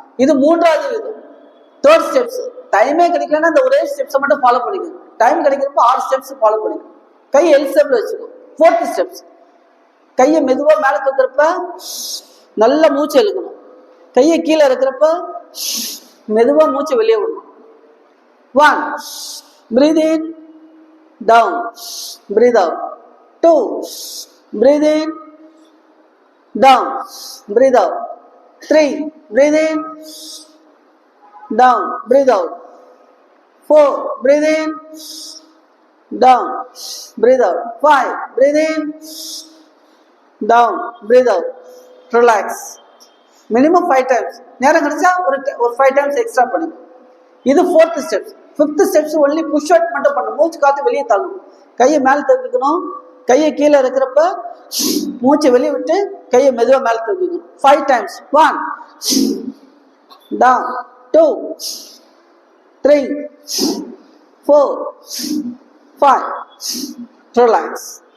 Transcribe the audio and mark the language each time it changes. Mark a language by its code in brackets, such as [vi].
[ta] இது 3வது விதம், தேர்ட் ஸ்டெப்ஸ். டைமே கிடைக்கலன்னா இந்த ஒரே ஸ்டெப்ஸை மட்டும் ஃபாலோ பண்ணிக்கணும். டைம் கிடைக்கிறப்ப 6 ஸ்டெப்ஸ் ஃபாலோ பண்ணிக்கணும். கை எல் ஸ்டெப்ல வச்சுக்கணும். 4th ஸ்டெப்ஸ், கையை மெதுவா மேல தூக்குறப்ப நல்ல மூச்சு இழுக்கணும். கையை கீழே இருக்கிறப்ப மெதுவா மூச்சு வெளியே விடணும். [en] 1 breathe in, down, breathe out. 2 breathe in, down, breathe out. 3 breathe in, down, breathe out. 4 breathe in, down, breathe out. 5 breathe in, down, breathe out. Relax. Minimum 5 times. [ta] நேரம் கிடைச்சா ஒரு 5 times எக்ஸ்ட்ரா பண்ணுங்க. இது 4th steps. 5th steps only push out மட்டும் பண்ணணும். மூச்சு காத்து வெளியே தள்ளணும். கையை மேலே தூக்கிக்கணும். கையை கீழே இருக்கிறப்ப மூச்சு வெளியே விட்டு கையை மெதுவாக மேலே தூக்கிக்கணும். [en] 5 times. 1 down, 2 3 4 5. Relax.